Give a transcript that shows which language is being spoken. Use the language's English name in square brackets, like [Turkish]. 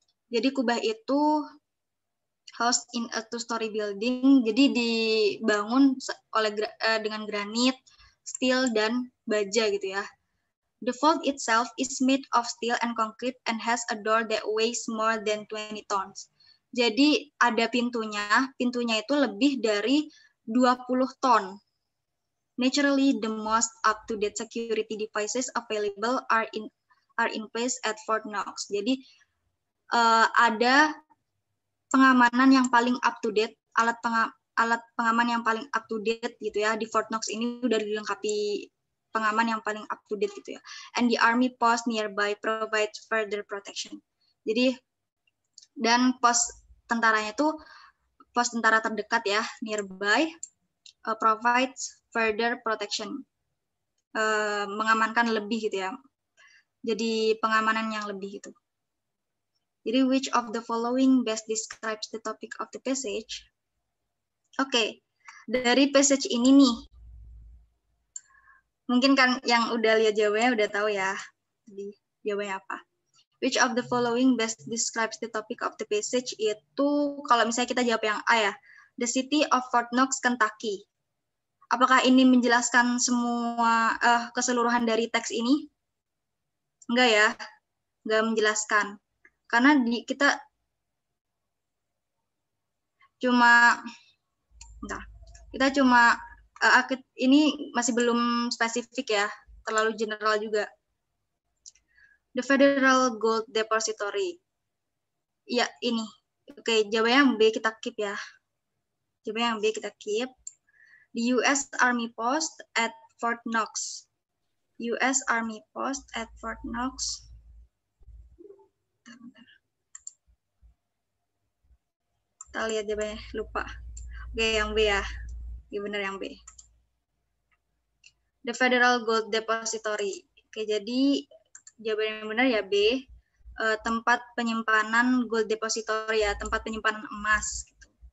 [Indonesian] Jadi kubah itu [English] housed in a two-story building, [Indonesian] jadi dibangun dengan granit, steel, dan baja gitu ya. [English] The vault itself is made of steel and concrete and has a door that weighs more than 20 tons. [Indonesian] Jadi ada pintunya itu lebih dari 20 ton. [English] Naturally, the most up-to-date security devices available are in place at Fort Knox. [Indonesian] Jadi ada pengamanan yang paling up-to-date, alat pengaman yang paling up-to-date gitu ya. Di Fort Knox ini udah dilengkapi pengaman yang paling up-to-date gitu ya. [English] And the Army post nearby provides further protection. [Indonesian] Jadi, dan pos tentaranya itu, pos tentara terdekat ya, nearby, [English] provides further protection. [Indonesian] Mengamankan lebih gitu ya. Jadi pengamanan yang lebih gitu. [English] Jadi which of the following best describes the topic of the passage? [Indonesian] Oke, dari passage ini nih, mungkin kan yang udah lihat jawabannya udah tahu ya. Jadi jawabannya apa? [English] Which of the following best describes the topic of the passage? [Indonesian] Itu kalau misalnya kita jawab yang A ya, [English] the city of Fort Knox, Kentucky. [Indonesian] Apakah ini menjelaskan semua keseluruhan dari teks ini? Enggak ya, enggak menjelaskan. Karena kita cuma, bentar, kita cuma, ini masih belum spesifik ya, terlalu general juga. [English] The Federal Gold Depository. [Indonesian] Ya, ini. Oke, jawabannya yang B kita keep ya. Jawabannya yang B kita keep. [English] The US Army Post at Fort Knox. US Army Post at Fort Knox. [Indonesian] Kita lihat jawabannya, lupa. Oke, yang B ya. Ya benar yang B. [English] The Federal Gold Depository. [Indonesian] Oke, jadi jawaban yang benar ya B. Tempat penyimpanan gold depository ya, tempat penyimpanan emas. Gitu.